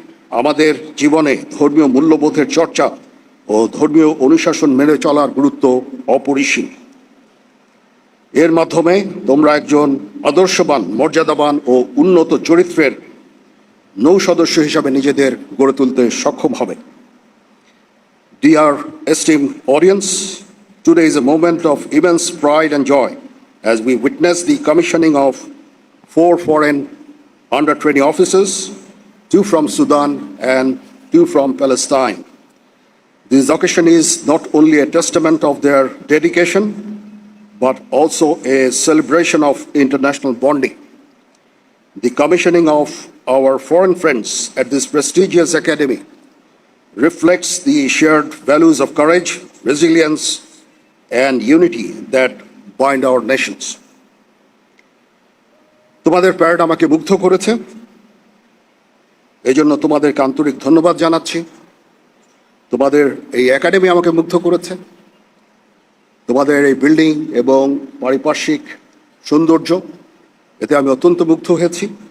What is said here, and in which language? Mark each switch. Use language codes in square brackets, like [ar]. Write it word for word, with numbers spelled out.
[bn] আমাদের জীবনে ধর্মীয় মূল্যবোধের চর্চা ও ধর্মীয় অনুশাসন মেনে চলার গুরুত্ব অপরিসীম। এর মাধ্যমে তোমরা একজন আদর্শবান, মর্যাদাবান ও উন্নত চরিত্রের নৌ সদস্য হিসাবে নিজেদের গড়ে তুলতে সক্ষম হবে। [en] Dear esteemed audience, today is a moment of immense pride and joy as we witness the commissioning of four foreign under twenty officers, two from Sudan and two from Palestine. This occasion is not only a testament of their dedication, but also a celebration of international bonding. The commissioning of our foreign friends at this prestigious academy reflects the shared values of courage, resilience, and unity that bind our nations. [bn] তোমাদের parade আমাকে মুগ্ধ করেছে, এই জন্য তোমাদেরকে আন্তরিক ধন্যবাদ জানাচ্ছি। তোমাদের এই একাডেমি আমাকে মুগ্ধ করেছে। তোমাদের এই বিল্ডিং এবং পারিপার্শ্বিক সৌন্দর্য, এতে আমি অত্যন্ত মুগ্ধ হয়েছি।